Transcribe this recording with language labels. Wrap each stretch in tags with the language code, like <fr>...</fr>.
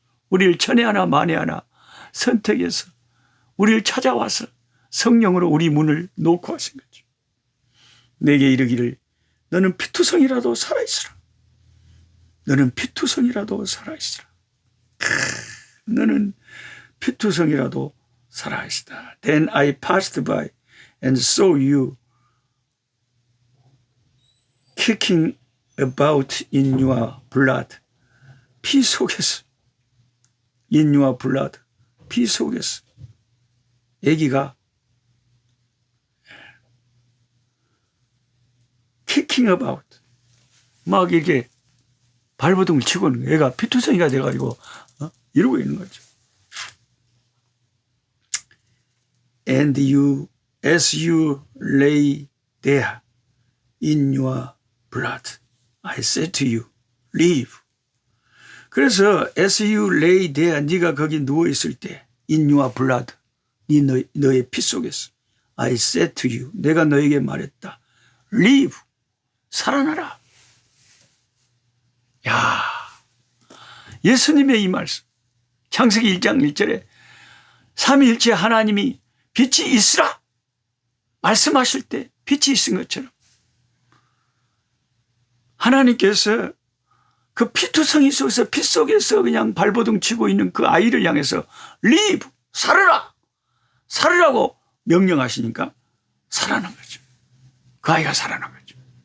<ko>우리를 천에 하나 만에 하나 선택해서 우리를 찾아와서 성령으로 우리 문을 놓고 하신 거죠. 내게 이르기를 너는 피투성이라도 살아있으라. 너는 피투성이라도 살아있으라. 너는 피투성이라도 살아있다.</ko> <en>Then I passed by and saw you kicking about in your blood.</en> <ko>피 속에서.</ko> <en>in your blood.</en> <ko>피 속에서.</ko> <en>아기가 kicking about.</en> <ko>막 이렇게 발버둥을 치고 있는 거예요. 얘가 피투성이가 돼가지고 이러고 있는 거죠.</ko> <en>And you, as you lay there in your blood, I said to you, live.</en> <ko>그래서</ko> <en>as you lay there,</en> <ko>네가 거기 누워 있을 때,</ko> <en>in your blood,</en> <ko>너의 피 속에서,</ko> <en>I said to you,</en> <ko>내가 너에게 말했다, live, 살아나라. 야, 예수님의 이 말씀, 창세기 1장 1절에 삼위일체 하나님이 빛이 있으라 말씀하실 때 빛이 있은 것처럼 하나님께서 그 피투성이 속에서 피 속에서 그냥 발버둥 치고 있는 그 아이를 향해서 live, 살아라, 살으라고 명령하시니까 살아난 거죠. 그 아이가 살아난 거죠.</ko>